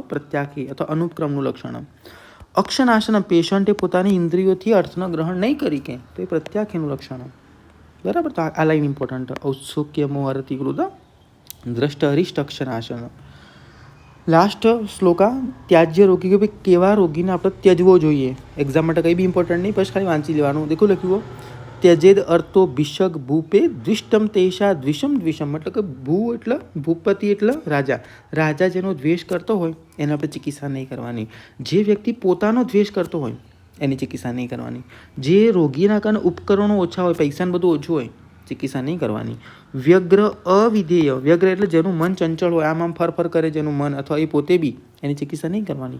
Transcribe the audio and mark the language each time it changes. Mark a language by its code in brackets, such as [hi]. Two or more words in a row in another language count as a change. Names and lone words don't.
[gu] પ્રત્યાખ્ય અથવા અનુપક્રમનું લક્ષણ. અક્ષનાશન, પેશન્ટે પોતાની ઇન્દ્રિયોથી અર્થનું ગ્રહણ નહીં કરી કે, તો એ પ્રત્યાખ્યનું લક્ષણ, બરાબર. તો આ [en] line important. [sa] ઔત્સુક્ય મોહ અરતિ કૃદ દ્રષ્ટ અરિષ્ટ અક્ષનાશન. [gu] લાસ્ટ શ્લોકા ત્યાજ્ય રોગી, કે ભાઈ કેવા રોગીને આપણે ત્યજવો જોઈએ. એક્ઝામ માટે કંઈ બી ઇમ્પોર્ટન્ટ નહીં, પછી ખાલી વાંચી લેવાનું. દેખો લખ્યું [sa] त्यजेद अर्थो भिषक भूपे द्विष्टम तेषा द्विषम द्विषम [gu] मतलब કે ભૂ એટલે ભૂપતિ એટલે રાજા. રાજા જેનો દ્વેષ કરતો હોય એને આપણે ચિકિત્સા નહીં કરવાની. જે વ્યક્તિ પોતાનો દ્વેષ કરતો હોય એની ચિકિત્સા નહીં કરવાની. જે રોગીના કારણે ઉપકરણો ઓછા હોય, પૈસાને બધું ઓછું હોય, ચિકિત્સા નહીં કરવાની. વ્યગ્ર અવિધેય, વ્યગ્ર એટલે જેનું મન ચંચળ હોય, આમ ફર કરે જેનું મન, અથવા એ પોતે બી, એની ચિકિત્સા નહીં કરવાની.